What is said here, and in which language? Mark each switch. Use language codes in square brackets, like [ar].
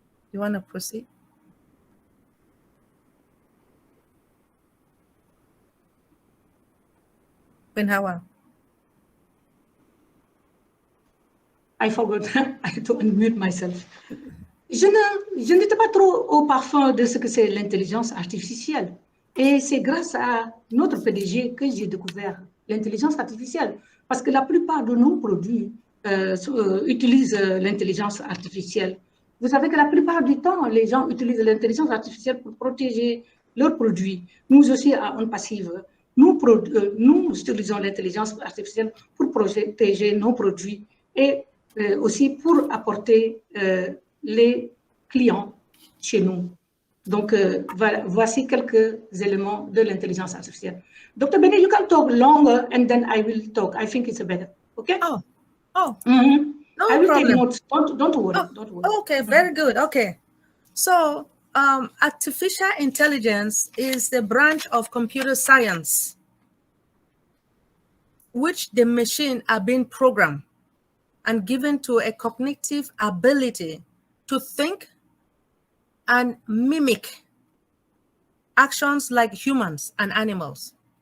[en] You want to proceed? Benhawa. I forgot I had to unmute myself. [fr] Je n'étais pas trop au parfum de ce que c'est l'intelligence artificielle. Et c'est grâce à notre PDG que j'ai découvert l'intelligence artificielle. Parce que la plupart de nos produits utilisent l'intelligence artificielle. Vous savez que la plupart du temps, les gens utilisent l'intelligence artificielle pour protéger leurs produits. Nous aussi, à OnPassive, nous utilisons l'intelligence artificielle pour protéger nos produits et aussi pour apporter les clients chez nous. Donc, voici quelques éléments de l'intelligence artificielle. [en] Dr. Benny, you can talk longer and then I will talk. I think it's better. Okay? Oh. No I will problem. take notes. Don't worry. Don't worry. Okay, very good. Okay. So, artificial intelligence is the branch of computer science which the machine are being programmed and given to a cognitive ability to think and mimic actions like humans and animals.